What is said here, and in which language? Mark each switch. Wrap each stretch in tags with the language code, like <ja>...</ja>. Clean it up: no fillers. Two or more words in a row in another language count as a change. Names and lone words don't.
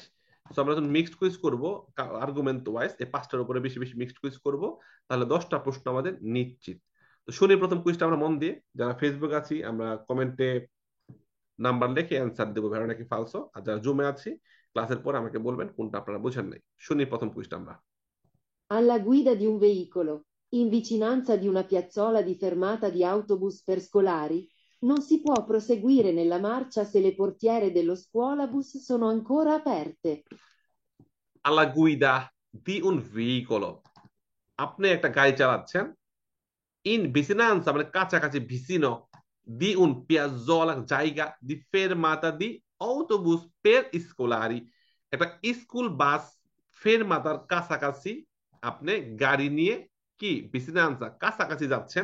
<bn>তো আমরা যখন</bn> <en>mixed quiz</en> <bn>করবো</bn> <en>argument wise,</en> <bn>এই 5টার উপরে বেশি বেশি</bn> <en>mixed quiz</en> <bn>করব, তাহলে 10টা প্রশ্ন আমাদের নিশ্চিত। তো শুনি প্রথম কুইজটা আমরা মন দিয়ে, যারা ফেসবুক আছি আমরা কমেন্টে নাম্বার লিখে অ্যান্সার দেবো ভেরো নাকি ফালসো, আর যারা জুমে আছি ক্লাসের পর আমাকে বলবেন কোনটা আপনারা বুঝেন নাই। শুনি প্রথম কুইজটা আমরা।</bn> <it>Alla guida di un veicolo, in vicinanza di una piazzola di fermata di autobus per scolari, non si può proseguire nella marcia se le portiere dello scuolabus sono ancora aperte. Alla guida di un veicolo,</it> <bn>আপনি একটা গাড়ি চালাচ্ছেন,</bn> <it>in vicinanza</it> <bn>মানে কাছাকাছি, ভিসিনো,</bn> <it>di un piazzola</it> <bn>জায়গা,</bn> <it>di fermata di autobus per scolari,</it> <bn>একটা স্কুল বাস ফেরমাতার কাছাকাছি আপনি গাড়ি নিয়ে কি ভিসিনান্সা কাছাকাছি যাচ্ছেন।</bn>